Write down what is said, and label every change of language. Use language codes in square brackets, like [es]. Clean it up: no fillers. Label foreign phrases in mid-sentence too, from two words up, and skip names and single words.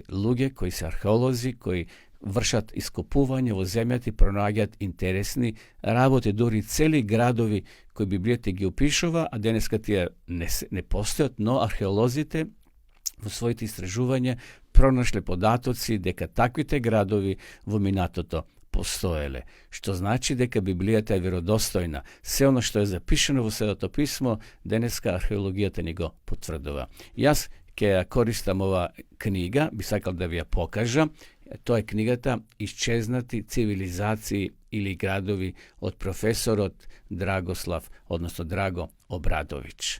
[mk] Луѓе кои се археолози, кои вршат ископување во земјата и пронаѓаат интересни работи, дури цели градови кои Библијата ги опишува, а денеска тие не постојат, но археолозите во своите истражувања пронашле податоци дека таквите градови во минатото postojele. Што значи дека Библијата е веродостојна. Сè она што е запишано у Свето писмо, денеска археологија те него потврдова. Јас, ќе користам ова книга, би сакал да ви ја покажам, то е книгата Исчезнати цивилизации или градови од професора Драгослав, односно Драго Обрадовиќ.